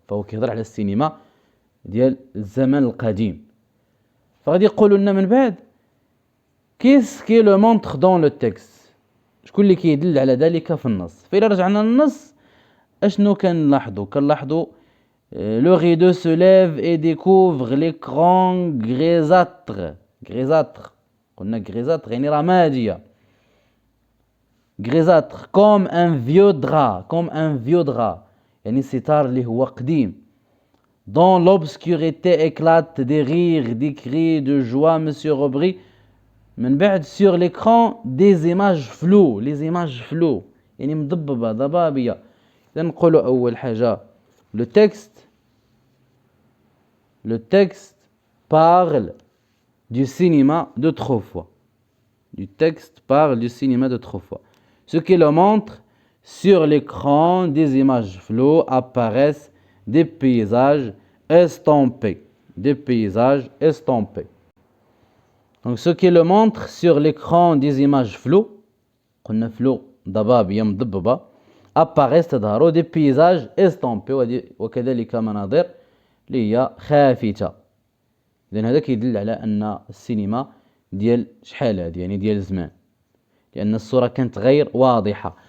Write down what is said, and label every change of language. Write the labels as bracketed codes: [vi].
[ar] فهو كيهضر على السينما ديال الزمن القديم. فغادي يقولوا لنا من بعد [fr] qu'est-ce qui le montre dans le texte؟ [ar] شكون اللي كيدل على ذلك في النص؟ فإذا رجعنا للنص اشنو كنلاحظوا [fr] le rideau se lève et découvre l'écran grisâtre [ar] قلنا grisâtre يعني رمادية [fr] grisâtre comme un vieux drap [ar] يعني ستار اللي هو قديم. [fr] Dans l'obscurité éclatent des rires, des cris de joie. Monsieur Robry [ar] من بعد [fr] sur l'écran des images floues, les images floues [ar] يعني مضببة ضبابية. إذا نقولوا أول حاجة [fr] le texte parle du cinéma d'autrefois. Du texte parle du cinéma d'autrefois. Ce qui le montre, sur l'écran, des images floues apparaissent des paysages estampés. Donc ce qui le montre, sur l'écran, des images floues, قلنا flou [ar] ضبابية مضببة [fr] apparaissent [ar] تظهر [fr] des paysages estampés [ar] وكذلك مناظر اللي هي خافتة. إذن هذا كيدل على أن السينما ديال شحال هذه يعني ديال زمان لأن الصورة كانت غير واضحة.